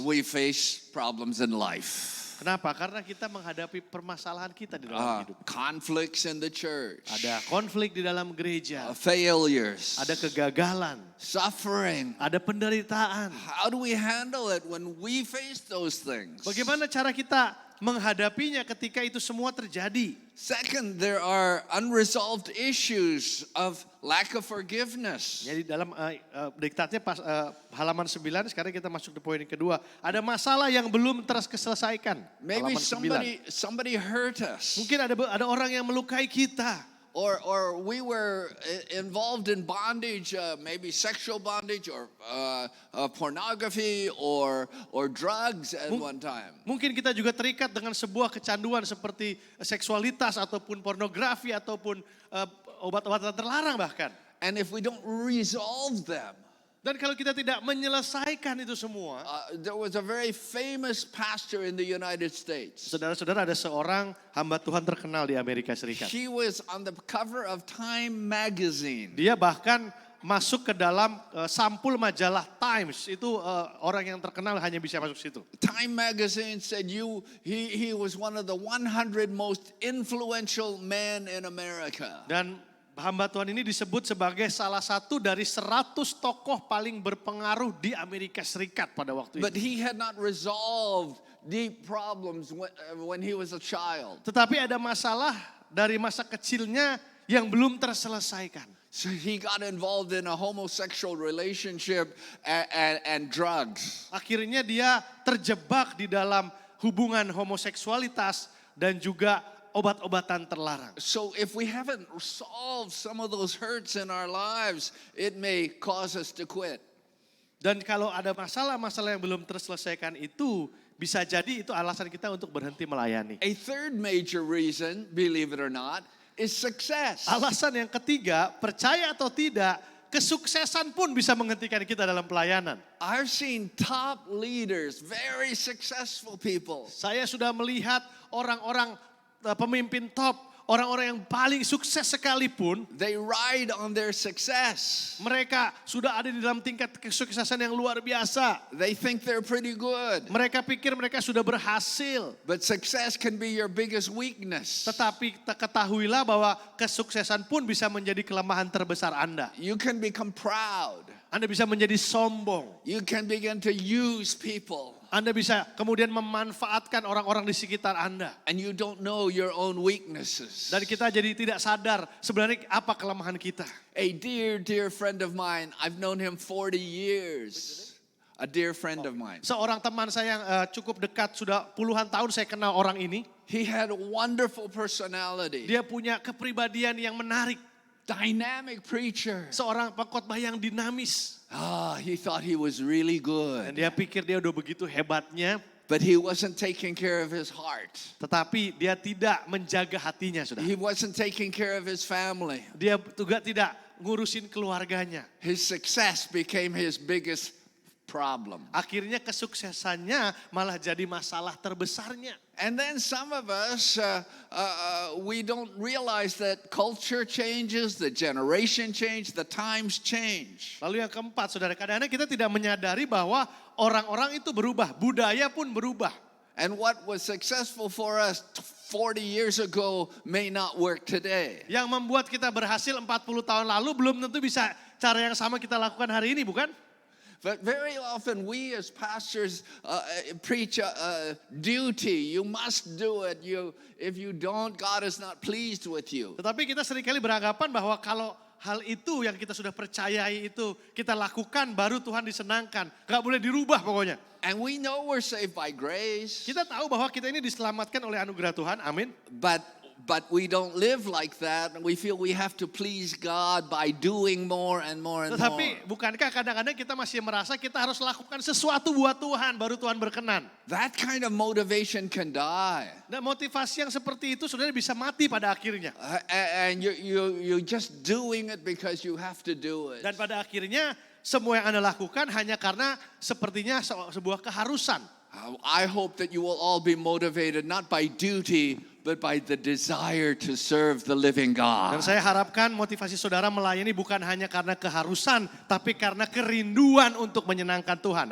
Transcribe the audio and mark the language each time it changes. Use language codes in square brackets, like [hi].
[en] We face problems in life. [id] Kenapa? Karena kita menghadapi permasalahan kita di dalam hidup. [en] Conflicts in the church. [id] Ada konflik di dalam gereja. [en] Failures. [id] Ada kegagalan. [en] Suffering. [id] Ada penderitaan. [en] How do we handle it when we face those things? [id] Bagaimana cara kita menghadapinya ketika itu semua terjadi? [en] Second, there are unresolved issues of lack of forgiveness. [id] Jadi dalam diktatnya halaman 9, sekarang kita masuk ke poin yang kedua. Ada masalah yang belum terselesaikan. [en] Maybe [id] Halaman 9. [en] somebody hurt us. [id] Mungkin ada orang yang melukai kita. [en] Or we were involved in bondage, maybe sexual bondage or pornography or drugs at one time. [id] Mungkin kita juga terikat dengan sebuah kecanduan seperti seksualitas ataupun pornografi ataupun obat-obatan terlarang bahkan. [en] And if we don't resolve them, [id] Dan kalau kita tidak menyelesaikan itu semua, [en] There was a very famous pastor in the United States. [id] saudara-saudara, ada seorang hamba Tuhan terkenal di Amerika Serikat. [en] He was on the cover of Time magazine. [id] Dia bahkan masuk ke dalam sampul majalah Times. Itu orang yang terkenal hanya bisa masuk situ. [en] Time magazine said he was one of the 100 most influential men in America. [id] Dan hamba Tuhan ini disebut sebagai salah satu dari 100 tokoh paling berpengaruh di Amerika Serikat pada waktu [en] But [id] itu. [en] he had not resolved deep problems when he was a child. [id] Tetapi ada masalah dari masa kecilnya yang belum terselesaikan. [en] So he got involved in a homosexual relationship and drugs. [id] Akhirnya dia terjebak di dalam hubungan homoseksualitas dan juga obat-obatan terlarang. [en] So if we haven't solved some of those hurts in our lives, it may cause us to quit. [id] Dan kalau ada masalah-masalah yang belum terselesaikan itu, bisa jadi itu alasan kita untuk berhenti melayani. [en] A third major reason, believe it or not, is success. [id] Alasan yang ketiga, percaya atau tidak, kesuksesan pun bisa menghentikan kita dalam pelayanan. [en] I've seen top leaders, very successful people. [id] Saya sudah melihat orang-orang pemimpin top, orang-orang yang paling sukses sekalipun, [en] They ride on their success. [id] mereka sudah ada di dalam tingkat kesuksesan yang luar biasa. [en] They think they're pretty good. [id] Mereka pikir mereka sudah berhasil. [en] But success can be your biggest weakness. [id] Tetapi ketahuilah bahwa kesuksesan pun bisa menjadi kelemahan terbesar Anda. [en] You can become proud. [id] Anda bisa menjadi sombong. [en] You can begin to use people. [id] Anda bisa kemudian memanfaatkan orang-orang di sekitar Anda. [en] And you don't know your own weaknesses. [id] Dan kita jadi tidak sadar sebenarnya apa kelemahan kita. [en] A dear friend of mine, I've known him 40 years. A dear friend of mine. [id] Seorang teman saya yang cukup dekat, sudah puluhan tahun saya kenal orang ini. [en] He had a wonderful personality. [id] Dia punya kepribadian yang menarik. [en] Dynamic preacher. [id] Seorang pengkhotbah yang dinamis. [en] He thought he was really [id] Dan [en] good. [id] dia pikir dia udah begitu hebatnya. [en] But he wasn't taking care of his heart. [id] Tetapi dia tidak menjaga hatinya, sudah. [en] He wasn't taking care of his family. [id] Dia juga tidak ngurusin keluarganya. [en] His success became his biggest problem. [id] Akhirnya kesuksesannya malah jadi masalah terbesarnya. [en] And then some of us, we don't realize that culture changes, the generation change, the times change. [id] Lalu yang keempat, saudara, kadang-kadang kita tidak menyadari bahwa orang-orang itu berubah, budaya pun berubah. [en] And what was successful for us 40 years ago may not work today. [id] Yang membuat kita berhasil 40 tahun lalu belum tentu bisa cara yang sama kita lakukan hari ini, bukan? [en] But very often we as pastors preach duty. You must do it. If you don't, God is not pleased with you. [id] Tetapi kita seringkali beranggapan bahwa kalau hal itu yang kita sudah percayai itu kita lakukan baru Tuhan disenangkan. Gak boleh dirubah pokoknya. [en] And we know we're saved by grace. [id] Kita tahu bahwa kita ini diselamatkan oleh anugerah Tuhan, amin. [en] But we don't live like that. We feel we have to please God by doing more and more and more. [id] Tetapi bukankah kadang-kadang kita masih merasa kita harus lakukan sesuatu buat Tuhan baru Tuhan berkenan. [en] That kind of motivation can die. [id] Dan motivasi yang seperti itu saudara bisa mati pada akhirnya. [en] And you're just doing it because you have to do it. [id] Dan pada akhirnya semua yang Anda lakukan hanya karena sepertinya sebuah keharusan. [en] I hope that you will all be motivated not by duty but by the desire to serve the living [id] Dan saya harapkan motivasi saudara melayani bukan hanya karena keharusan, tapi karena kerinduan untuk menyenangkan Tuhan.